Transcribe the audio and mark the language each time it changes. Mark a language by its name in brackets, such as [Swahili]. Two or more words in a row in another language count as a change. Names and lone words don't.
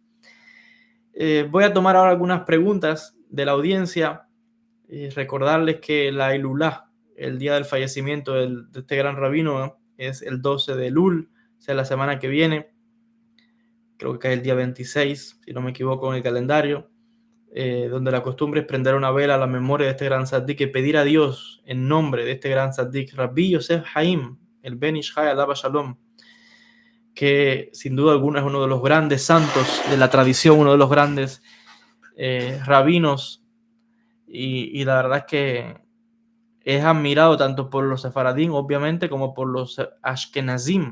[Spanish] Voy a tomar ahora algunas preguntas de la audiencia y recordarles que la Ilulá, el día del fallecimiento de este gran rabino, ¿no?, es el 12 de Elul, o sea, la semana que viene. Creo que es el día 26, si no me equivoco en el calendario, donde la costumbre es prender una vela a la memoria de este gran tzaddik y pedir a Dios en nombre de este gran tzaddik, Rabbi Yosef Haim, el Ben Ish Hai, [Hebrew] עליו השלום, [Spanish] que sin duda alguna es uno de los grandes santos de la tradición, uno de los grandes rabinos, y la verdad es que es admirado tanto por los sefaradín, obviamente, como por los ashkenazim.